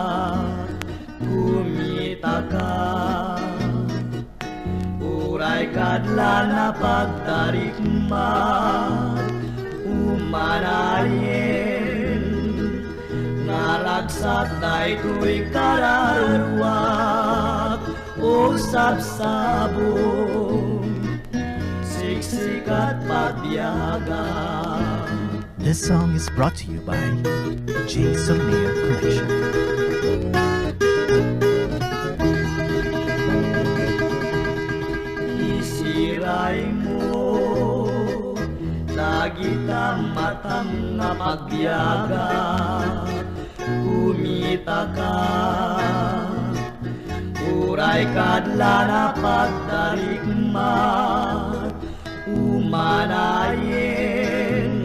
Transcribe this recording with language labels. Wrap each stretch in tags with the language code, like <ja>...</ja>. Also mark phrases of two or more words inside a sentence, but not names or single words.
<ilo>kumita ka, uray kadla na pagtarikma, umanayin, nalagsat daytoy kararuak, o sabsabong, siksikat pagbiyaga.</ilo> <en>This song is brought to you by J. Sumner Collection.</en> <ilo>Isiray mo, dagita matang nga pagbiyaga, kumita ka, uray kadla na pagtarikmat, umanayin,</ilo>